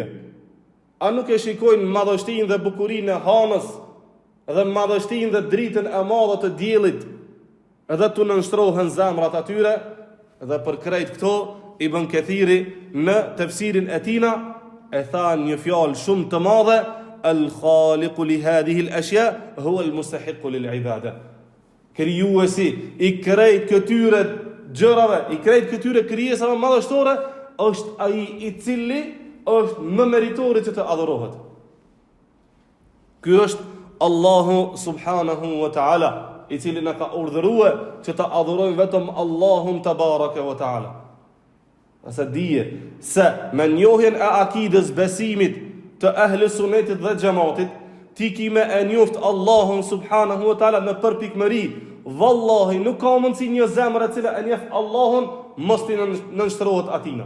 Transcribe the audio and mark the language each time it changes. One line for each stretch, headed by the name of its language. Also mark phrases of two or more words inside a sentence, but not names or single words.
Albanian: A nuk e shikojnë madhështinë dhe bukurinë e hanës dhe madhështinë dhe dritën e madhe të diellit, edhe tu nënshtrohen zemrat atyre? Dhe për krejt këto Ibn Kathiri në tefsirin e tina e tha një fjalë shumë të madhe:
Arabic: الخالق لهذه الأشياء هو المستحق للعبادة.
Albanian: Krijuesi i krejt këtyre gjërave, i krejt këtyre krijesave madhështore, është ai i cili është më meritori që të adhurohet. Ky është Allahu
Arabic: سبحانه وتعالى,
Albanian: i cili na ka urdhëruar që të adhurojmë vetëm Allahun
Arabic: تبارك وتعالى.
Albanian: Asa dije se me njohjen e akidës besimit të ehli sunetit dhe xhamatit, ti kime e njoft Allahun
Arabic: سبحانه وتعالى
Albanian: në përpikmëri. Wallahi nuk ka mundsi një zemër e cila e njeh Allahun mos t'i nënshtrohet atina.